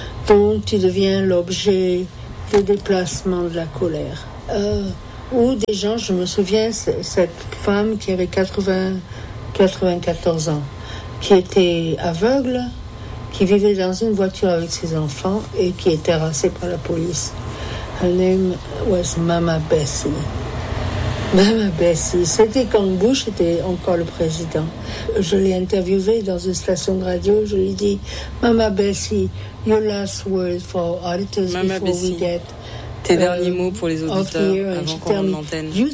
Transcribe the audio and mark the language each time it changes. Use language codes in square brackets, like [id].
[fr] Donc, tu deviens l'objet de déplacement de la colère. Ou des gens, je me souviens, cette femme qui avait 94 ans, qui était aveugle, qui vivait dans une voiture avec ses enfants et qui était harcelée par la police. [en] Her name was Mama Bessie. Mama Bessie. [fr] C'était quand Bush était encore le président. Je l'ai interviewée dans une station de radio. Je lui ai dit, [en] Mama Bessie, your last word for auditors Mama before Bessie, we get... [fr] Tes derniers mots pour les auditeurs avant qu'on rende l'antenne.